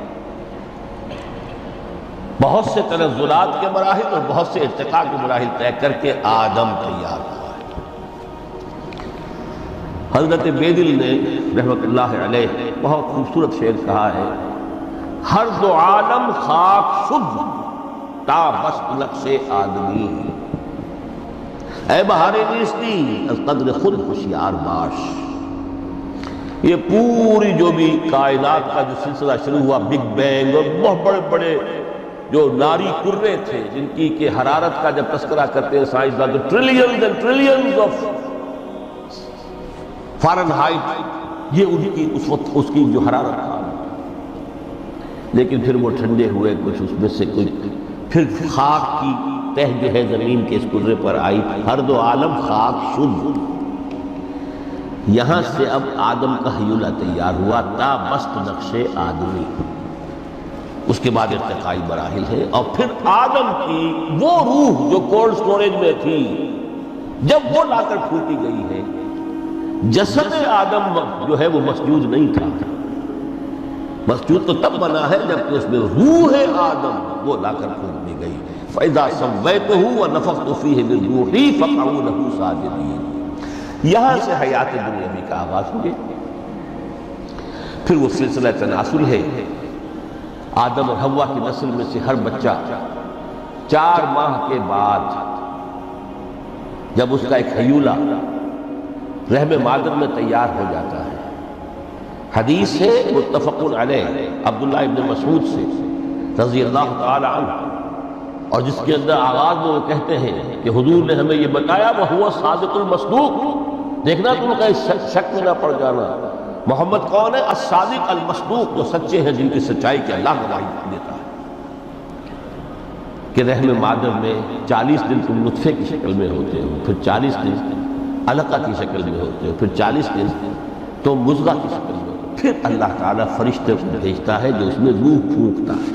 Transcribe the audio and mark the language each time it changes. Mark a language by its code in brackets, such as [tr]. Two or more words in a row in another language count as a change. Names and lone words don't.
[ur] بہت سے تنزلات کے مراحل اور بہت سے ارتقاء کے مراحل طے کر کے آدم تیار ہوا ہے۔ حضرت بیدل نے رحمت اللہ علیہ بہت خوبصورت شعر کہا ہے، [fa] ہر دو عالم خاک شد تا بست نقش آدمی، اے بہار نیستی از قدر خود ہوشیار باش۔ [ur] یہ پوری جو بھی کائنات کا جو سلسلہ شروع ہوا، بگ بینگ، اور بہت بڑے بڑے جو ناری کرے تھے جن کی کہ حرارت کا جب تذکرہ کرتے ہیں سائنسدان، تو [en] trillions and trillions of [ur] فارن ہائٹ، یہ ان کی اس وقت اس کی جو حرارت تھا، لیکن پھر وہ ٹھنڈے ہوئے کچھ، اس میں سے کچھ، پھر خاک کی تہ جو ہے زمین کے اس کرے پر آئی، [fa] ہر دو عالم خاک شد، [ur] یہاں سے اب آدم کا حیولہ تیار ہوا [fa] تا بست نقش آدمی، [ur] اس کے بعد ارتقائی مراحل ہے، اور پھر آدم کی وہ روح جو [en] cold storage [ur] میں تھی جب وہ لا کر پھوٹی گئی ہے، جسد آدم جو ہے وہ مسجود نہیں تھا، مسجود تو تب بنا ہے جبکہ اس میں روح آدم وہ لا کر پھوٹ دی گئی۔ [ar] فَإِذَا سَوَّيْتُهُ وَنَفَخْتُ فِيهِ مِن رُوحِي فَقَعُوا لَهُ سَاجِدِينَ۔ [ur] یہاں سے حیات دنیاوی کا آغاز ہوئے، پھر وہ سلسلہ تناسل ہے۔ آدم اور حوا کی نسل میں سے ہر بچہ 4 ماہ کے بعد جب اس کا ایک حیولہ رحم مادر میں تیار ہو جاتا ہے، حدیث ہے متفق علیہ عبداللہ ابن مسعود سے رضی اللہ تعالی عنہ، اور جس کے اندر آغاز میں وہ کہتے ہیں کہ حضور نے ہمیں یہ بتایا [ar] وَهُوَ الصَّادِقُ الْمَصْدُوقُ، [ur] دیکھنا تم کہیں شک میں نہ پڑ جانا، محمد کون ہے؟ [ar] الصادق المصدوق، [ur] جو سچے ہیں جن کی سچائی کے اللہ گواہی دیتا ہے، کہ رحم مادر میں 40 دن تم نطفے کی شکل میں ہوتے ہو، پھر 40 دن علقہ کی شکل میں ہوتے ہو، پھر 40 دن تو مضغہ کی شکل میں ہوتے ہو، پھر اللہ تعالیٰ فرشتے کو بھیجتا ہے جو اس میں روح پھونکتا ہے۔